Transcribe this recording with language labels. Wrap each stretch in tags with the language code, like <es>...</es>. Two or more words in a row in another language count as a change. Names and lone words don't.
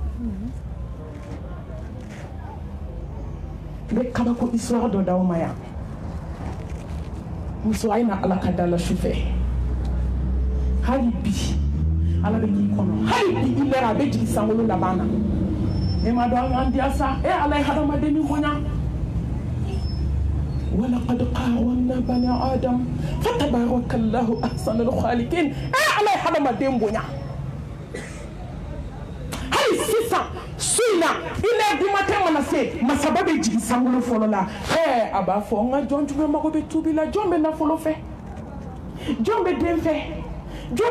<bm>n bɛ kabako histoire dɔ d'aw ma yan muso a ye na ala ka da la su fɛ hali bi ala bɛ k'i kɔnɔ hali bi i lɛra a bɛ jigin sankolo laban na e ma dɔn an diya sa ala ye hadamaden ni bonya</bm> <ar>ولقد كرمنا بني آدم فتبارك الله أحسن الخالقين</ar> <bm>ala ye hadamaden bonya hali sisan su in na i lɛ dumatɛ mana se masaba bɛ jigin sankolo fɔlɔ la a b'a fɔ n ka jɔn jumɛn mago bɛ tubi la jɔn bɛ nafolo fɛ jɔn bɛ den fɛ jɔn</bm>